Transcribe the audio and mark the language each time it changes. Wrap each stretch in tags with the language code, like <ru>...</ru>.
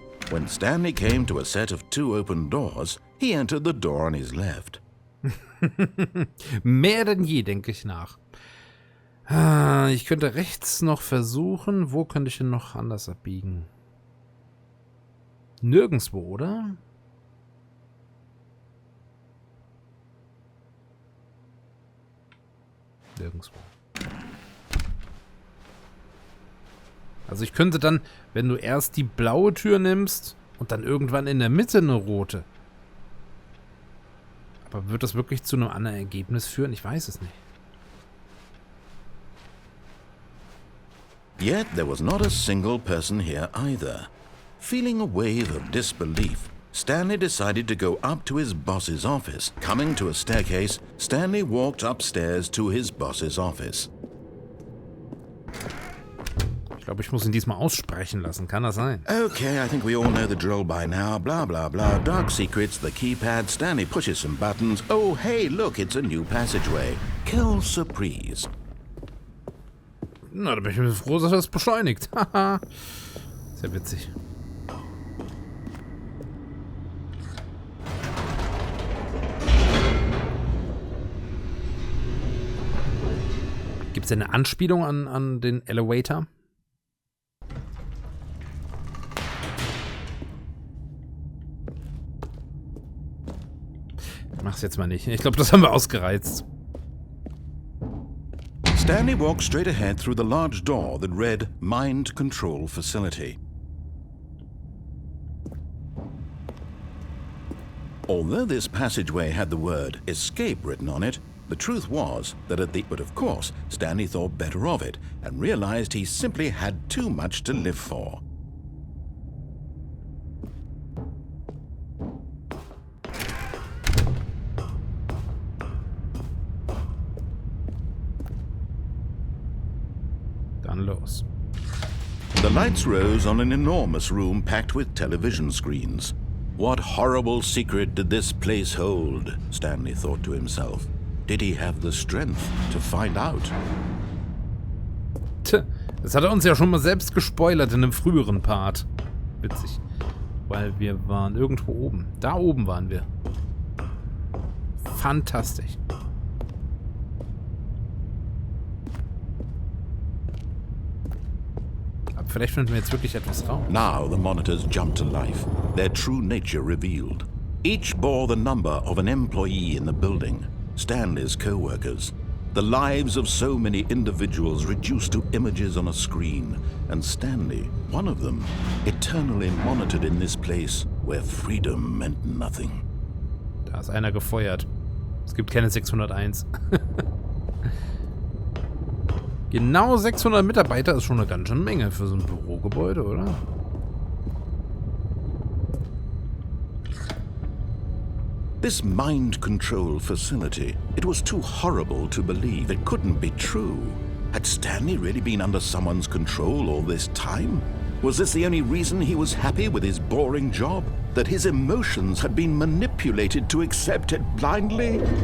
<en>When Stanley came to a set of 2 open doors, he entered the door on his left.</en> <de>Mehr denn je, denke ich nach. Ich könnte rechts noch versuchen. Wo könnte ich denn noch anders abbiegen? Nirgendwo, oder? Nirgendwo. Also ich könnte dann, wenn du erst die blaue Tür nimmst und dann irgendwann in der Mitte eine rote. Aber wird das wirklich zu einem anderen Ergebnis führen? Ich weiß es nicht.</de> <en>Yet there was not a single person here either. Feeling a wave of disbelief, Stanley decided to go up to his boss's office. Coming to a staircase, Stanley walked upstairs to his boss's office.</en> <de>Ich glaube, ich muss ihn diesmal aussprechen lassen. Kann das sein?</de> <en>Okay, I think we all know the drill by now. Blah, blah, blah. Dark secrets, the keypad. Stanley pushes some buttons. Oh, hey, look, it's a new passageway.</en> <fr>Quelle surprise.</fr> <de>Na, da bin ich mir froh, dass er das beschleunigt. Haha. Sehr witzig. Gibt es eine Anspielung an den Elevator? Mach's jetzt mal nicht. Ich glaube, das haben wir ausgereizt.</de> <en>Stanley walked straight ahead through the large door that read Mind Control Facility. Although this passageway had the word escape written on it, the truth was that but of course, Stanley thought better of it and realized he simply had too much to live for.</en> <de>Dann los.</de> <en>The lights rose on an enormous room packed with television screens. What horrible secret did this place hold? Stanley thought to himself. Did he have the strength to find out?</en> <de>Tja, das hat er uns ja schon mal selbst gespoilert in einem früheren Part. Witzig. Weil wir waren irgendwo oben. Da oben waren wir. Fantastisch. Aber vielleicht finden wir jetzt wirklich etwas raus.</de> <en>Now the monitors jumped to life, their true nature revealed. Each bore the number of an employee in the building, Stanley's co-workers. The lives of so many individuals reduced to images on a screen, and Stanley, one of them, eternally monitored in this place where freedom meant nothing.</en> <de>Da ist einer gefeuert. Es gibt keine 601. Genau 600 Mitarbeiter ist schon eine ganz schön Menge für so ein Bürogebäude, oder?</de> <en>This mind control facility, it was too horrible to believe. It couldn't be true. Had Stanley really been under someone's control all this time? Was this the only reason he was happy with his boring job? That his emotions had been manipulated to accept it blindly?</en>